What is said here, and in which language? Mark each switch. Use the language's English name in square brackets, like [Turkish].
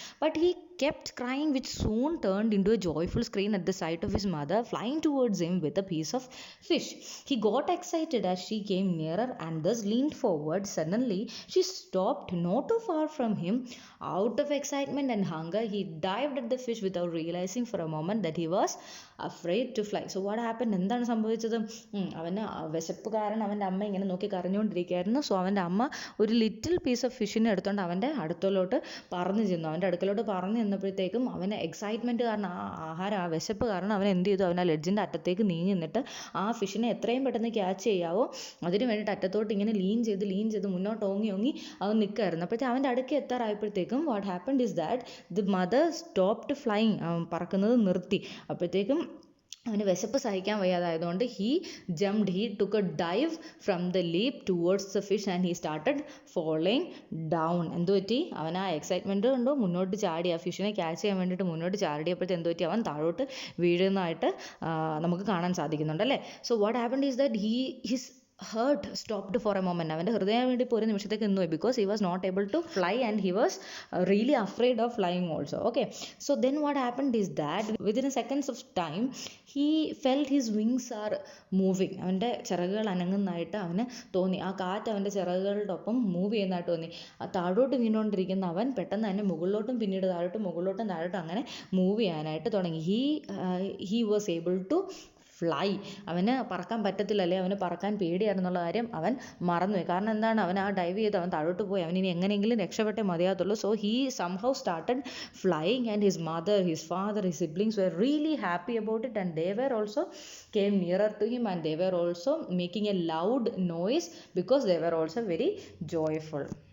[English] But he kept crying, which soon turned into a joyful scream at the sight of his mother flying towards him with a piece of fish. He got excited as she came nearer and thus leaned forward. Suddenly, she stopped not too far from him. Out of excitement and hunger, he dived at the fish without realizing for a moment that he was afraid to fly. So what happened? [Malayalam] എന്താണ് സംഭവിച്ചത്? അവന് വിശപ്പ് കാരണം അവൻ്റെ അമ്മ ഇങ്ങനെ നോക്കി കരഞ്ഞുകൊണ്ടിരിക്കുകയായിരുന്നു. So അവൻ്റെ അമ്മ ഒരു [English] little piece of [Malayalam] ഫിഷിനെ എടുത്തുകൊണ്ട് അവൻ്റെ അടുത്തോട്ട് പറന്നു ചെന്നു. അവൻ്റെ അടുക്കലോട്ട് പറന്നു ചെന്നപ്പോഴത്തേക്കും അവന് എക്സൈറ്റ്മെൻറ്റ് കാരണം ആ ആഹാരം, ആ വിശപ്പ് കാരണം അവൻ എന്ത് ചെയ്തു? അവൻ ആ ലെഡ്ജിൻ്റെ അറ്റത്തേക്ക് നീങ്ങി നിന്നിട്ട് ആ ഫിഷിനെ എത്രയും പെട്ടെന്ന് ക്യാച്ച് ചെയ്യാവോ അതിന് വേണ്ടിയിട്ട് അറ്റത്തോട്ട് ഇങ്ങനെ ലീൻ ചെയ്ത് മുന്നോട്ട് ഓങ്ങി അവൻ നിൽക്കുകയായിരുന്നു. അപ്പോഴത്തേക്കും അവൻ്റെ അടുക്ക് എത്താറായപ്പോഴത്തേക്കും [English] What happened is that the mother stopped flying. [Malayalam] പറക്കുന്നത് നിർത്തി. അപ്പോഴത്തേക്കും അവന് വിശപ്പ് സഹിക്കാൻ വയ്യാതായതുകൊണ്ട് [English] He took a dive from the leap towards the fish and he started falling down. [Malayalam] എന്ത് പറ്റി? അവൻ ആ എക്സൈറ്റ്മെൻറ്റ് കൊണ്ട് മുന്നോട്ട് ചാടി, ആ ഫിഷിനെ ക്യാച്ച് ചെയ്യാൻ വേണ്ടിയിട്ട് മുന്നോട്ട് ചാടിയപ്പോഴത്തെ എന്ത് പറ്റി? അവൻ താഴോട്ട് വീഴുന്നതായിട്ട് നമുക്ക് കാണാൻ സാധിക്കുന്നുണ്ട് അല്ലേ. [English] So what happened is that his heart stopped for a moment. [Malayalam] അവൻ്റെ ഹൃദയം വേണ്ടി ഇപ്പോൾ ഒരു നിമിഷത്തേക്ക് നിന്നുപോയി. [English] Because he was not able to fly and he was really afraid of flying also. Okay, so then what happened is that within a seconds of time he felt his wings are moving. [Malayalam] അവൻ്റെ ചിറകുകൾ അനങ്ങുന്നതായിട്ട് അവന് തോന്നി. ആ കാറ്റ് അവൻ്റെ ചിറകുകളുടെ ഒപ്പം move ചെയ്യുന്നതായിട്ട് തോന്നി. താഴോട്ട് വീണുകൊണ്ടിരിക്കുന്ന അവൻ പെട്ടെന്ന് തന്നെ മുകളിലോട്ടും പിന്നീട് താഴോട്ടും അങ്ങനെ മൂവ് ചെയ്യാനായിട്ട് തുടങ്ങി. [English] he was able to fly. [Malayalam] അവന് പറക്കാൻ പറ്റത്തില്ല, അല്ലെ അവന് പറക്കാൻ പേടിയായിരുന്നുള്ള കാര്യം അവൻ മറന്നുപോയി. കാരണം എന്താണ്? അവൻ ആ ഡൈവ് ചെയ്ത് അവൻ താഴോട്ട് പോയി. അവൻ ഇനി എങ്ങനെയെങ്കിലും രക്ഷപ്പെട്ടേ മതിയാകത്തുള്ളൂ. [English] So he somehow started flying and his mother, his father, his siblings were really happy about it and they were also came nearer to him and they were also making a loud noise because they were also very joyful.